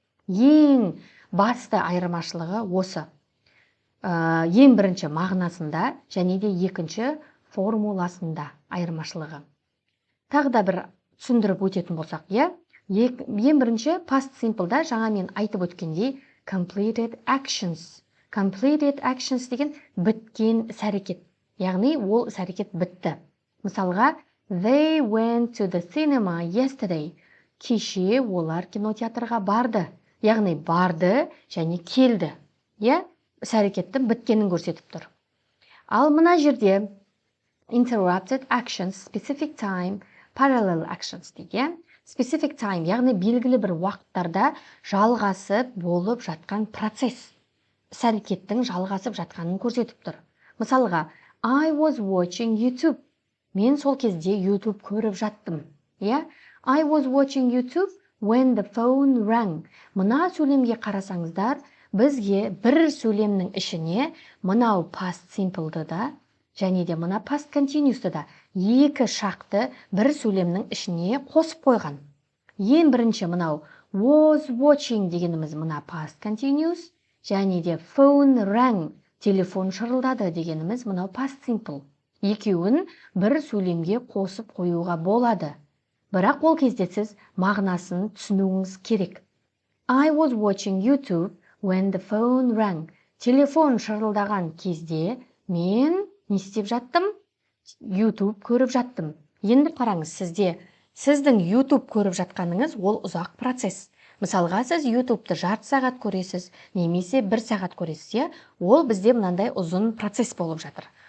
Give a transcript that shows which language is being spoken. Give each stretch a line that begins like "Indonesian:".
Kazakh: Ең басты айырмашылығы осы. Ең бірінші мағынасында және де екінші формуласында айырмашылығы. Тағы да бір түсіндіріп өтетін болсақ, ең бірінші past simple'да жаңа мен айтып өткендей
English: completed actions.
Kazakh: Completed actions деген біткен іс-әрекет. Яғни ол іс-әрекет бітті.
English: Мысалға, they went to the cinema yesterday.
Kazakh: Кеше олар кинотеатрға барды. Яғни барды және келді. Іс-әрекеттің біткенін көрсетіп тұр. Ал мына жерде
English: interrupted actions, specific time, parallel actions
Kazakh: деген. Specific time, яғни белгілі бір уақыттарда жалғасып болып жатқан процесс. Іс-әрекеттің жалғасып жатқанын көрсетіп тұр.
English: Мысалға, I was watching YouTube.
Kazakh: Мен сол кезде YouTube көріп жаттым.
English: I was watching YouTube when the phone rang.
Kazakh: Мына сөйлемге қарасаңыздар, бізге бір сөйлемнің ішіне мынау past simple'ды да, және де мына past continuous'ты да екі шақты бір сөйлемнің ішіне қосып қойған. Ең бірінші мынау was watching дегеніміз мына past continuous, және де
English: phone rang,
Kazakh: телефон шырылдады дегеніміз мынау past simple. Екеуін бір сөйлемге қосып қоюға болады. Бірақ ол кезде сіз мағынасын түсінуіңіз керек.
English: I was watching YouTube when the phone rang.
Kazakh: Телефон шырылдаған кезде мен не істеп жаттым? YouTube көріп жаттым. Енді қараңыз, сіздің YouTube көріп жатқаныңыз ол ұзақ процесс. Мысалға, сіз YouTube'ты жарты сағат көресіз, немесе 1 сағат көресіз, ол бізде мынандай ұзын процесс болып жатыр.